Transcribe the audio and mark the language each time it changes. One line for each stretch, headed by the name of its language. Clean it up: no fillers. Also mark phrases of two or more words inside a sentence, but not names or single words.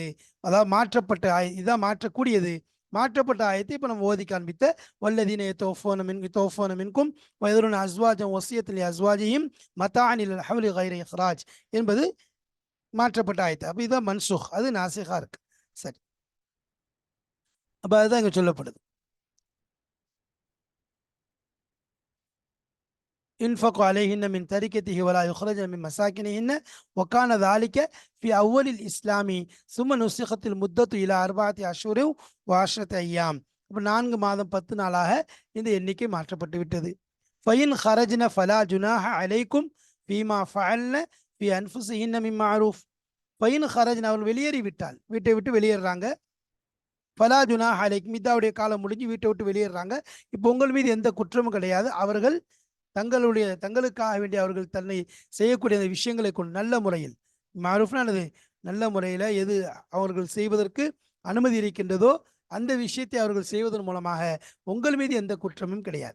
Tamil: அதாவது மாற்றப்பட்ட இதுதான் மாற்றக்கூடியது. மாற்றப்பட்ட ஆயத்தை இப்போ நம்ம ஓதி காண்பித்த
Arabic: والذين يتوفون منكم ويذرون أزواجا وصية لأزواجهم متاعا إلى الحول غير إخراج
Tamil: என்பது மாற்றப்பட்ட ஆயத்து. அப்போ இதுதான் மன்சூக், அது நாசிகா இருக்கு. சரி, அப்போ அதுதான் இங்கே சொல்லப்படுது.
Arabic: ينفق عليهن من تركته ولا يخرجن من مساكنهن وكان ذلك في أول الإسلام ثم نسخت المدة إلى 4 أشهر و10 أيام.
Tamil: 4 மாதம் 10 நாளாக இந்த எண்ணிக்கை மாற்றப்பட்டு விட்டது.
Arabic: فإن خرجن فلا جناح عليكم فيما فعلن في أنفسهن من معروف. فإن خرجن
Tamil: அவர்கள் வெளியேறி விட்டால், வீட்டை விட்டு வெளியேறாங்க,
Arabic: فلا جناح عليكم
Tamil: இதாவுடைய காலம் முடிஞ்சு வீட்டை விட்டு வெளியேறாங்க, இப்போ உங்கள் மீது எந்த குற்றமும் கிடையாது. அவர்கள் தங்களுக்காக வேண்டிய அவர்கள் தன்னை செய்யக்கூடிய அந்த விஷயங்களை கொண்டு நல்ல முறையில், மாரூஃப்னானது நல்ல முறையில் எது அவர்கள் செய்வதற்கு அனுமதி இருக்கின்றதோ அந்த விஷயத்தை அவர்கள் செய்வதன் மூலமாக உங்கள் மீது எந்த குற்றமும் கிடையாது.